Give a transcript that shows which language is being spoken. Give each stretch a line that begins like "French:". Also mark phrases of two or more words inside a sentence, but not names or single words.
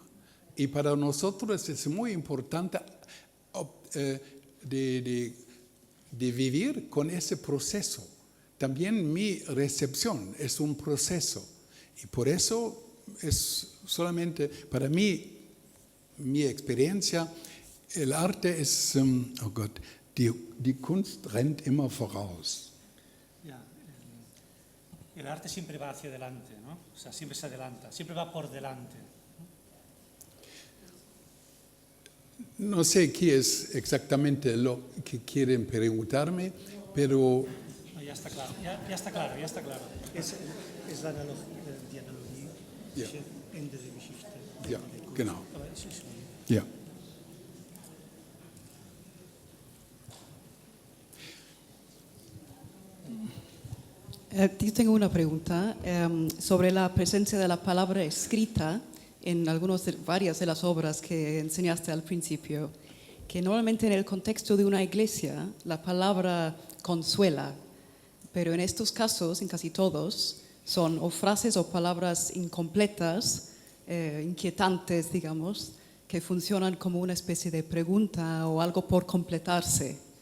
Spanish: Y para nosotros es muy importante de vivir con ese proceso. También mi recepción es un proceso. Y por eso es solamente, para mí, mi experiencia, el arte es,
German: oh Gott, die Kunst rennt immer voraus.
Spanish: Ya, el arte siempre va hacia adelante, ¿no? O sea, siempre se adelanta, siempre va por delante. No sé qué es exactamente lo que quieren preguntarme, pero... No, ya está claro, ya está claro, ya está claro. Es la analogía,
German: die Analogie zwischen Ende der Geschichte. Ja, genau. Aber es ist Ja.
Spanish: Yo tengo una pregunta sobre la presencia de la palabra escrita en varias de las obras que enseñaste al principio, que normalmente en el contexto de una iglesia la palabra consuela, pero en estos casos, en casi todos, son o frases o palabras incompletas, inquietantes, digamos, que funcionan como una especie de pregunta o algo por completarse.